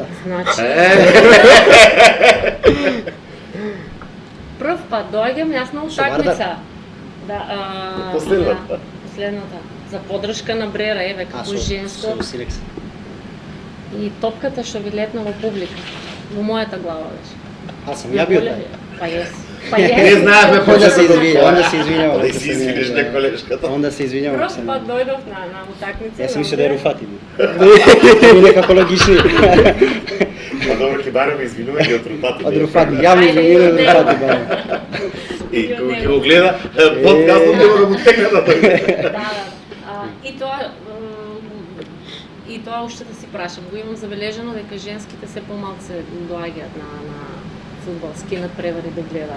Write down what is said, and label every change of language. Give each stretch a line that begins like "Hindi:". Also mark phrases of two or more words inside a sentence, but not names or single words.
Macedonian: значи... Прв пат доаѓам јас на Со Вардар? утакмица. Да, Последната. да, последната. За подршка на Брера, еве, како женско. Со Силекс. И топката што ви летна во публика. Во мојата глава беше.
Croatian: Az sam ja bil taj.
Macedonian: Па ес. Не знаевме
Croatian: Onda se
Macedonian: почетокот.
Croatian: izvinjavam, onda se izvinjavam.
Macedonian: Да
Croatian: ako
Macedonian: си
Croatian: sam
Macedonian: извиниш
Croatian: ja-
Macedonian: на колешката.
Croatian: Onda se izvinjavam. ako
Macedonian: Прв
Croatian: sam-
Macedonian: пат дојдов на утакмица. Јас на
Croatian: sam mislio da je
Macedonian: Брера. Rufati. Ми некако логични. Па добро, ќе бараме извинување од Рупати. Од Rufati, јавно Ајде, извинувам од идем. Rufati. барем. И кога ќе го гледа, подкастот нема да му текне на тој. Да. И тоа уште да си прашам, го имам забележано дека женските се помалце доаѓаат на фудбалски надпревари да гледаат.